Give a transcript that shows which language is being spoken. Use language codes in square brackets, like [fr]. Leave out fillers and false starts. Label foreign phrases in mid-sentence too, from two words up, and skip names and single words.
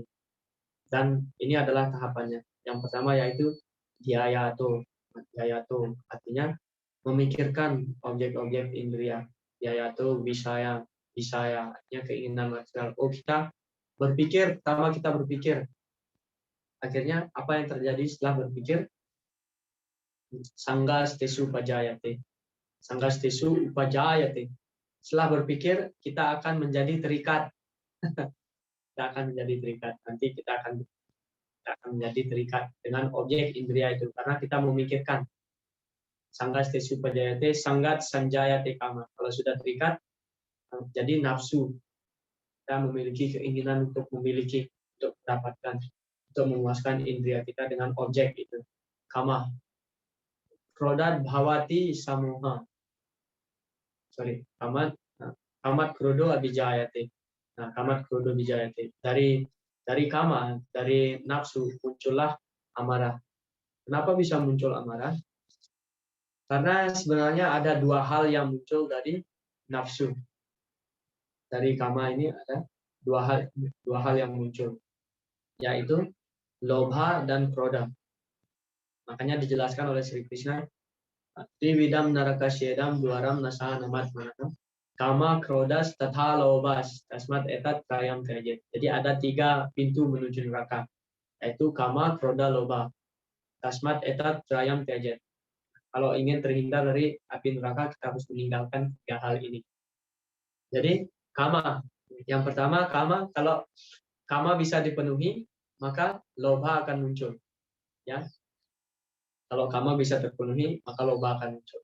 [id] Dan ini adalah tahapannya. Yang pertama yaitu dhyayatu. Dhyayatu artinya memikirkan objek-objek indera. Dhyayatu wisaya artinya keinginan material. Oh, kita berpikir, pertama kita berpikir. Akhirnya apa yang terjadi setelah berpikir? [sa] सङ्गस्तेषु उपजायते। सङ्गस्तेषु उपजायते. [id] Setelah berpikir, kita akan menjadi terikat. Kita akan menjadi terikat. Nanti kita akan menjadi terikat dengan objek indera itu karena kita memikirkan. [sa] सङ्गस्तेषु उपजायते, सङ्गात् सञ्जायते कामः. [id] Kalau sudah terikat, jadi nafsu. Kita memiliki keinginan untuk memiliki, untuk mendapatkan, untuk memuaskan indera kita dengan objek itu. [sa] कामः। क्रोधाद् भवति सम्मोहः. कामात् क्रोधो अभिजायते. Nah, कामात् क्रोधो अभिजायते. [id] Dari kama, dari nafsu muncullah amarah. Kenapa bisa muncul amarah? Karena sebenarnya ada 2 hal yang muncul dari nafsu. Dari kama ini ada 2 hal yang muncul, yaitu lobha dan kroda. Makanya dijelaskan oleh Sri Krishna, [sa] त्रिविधं नरकस्येदं द्वारं नाशनम् आत्मनः कामः क्रोधस् तथा लोभस् तस्माद् एतत् त्रयं त्यजेत्. [id] Jadi ada 3 pintu menuju neraka, yaitu kama, kroda, loba. [sa] तस्माद् एतत् त्रयं त्यजेत्. [id] Kalau ingin terhindar dari api neraka, kita harus meninggalkan 3 hal ini. Jadi kama, yang pertama kama, kalau kama bisa dipenuhi, maka loba akan muncul. Ya, kalau kama bisa terpenuhi, maka loba akan muncul.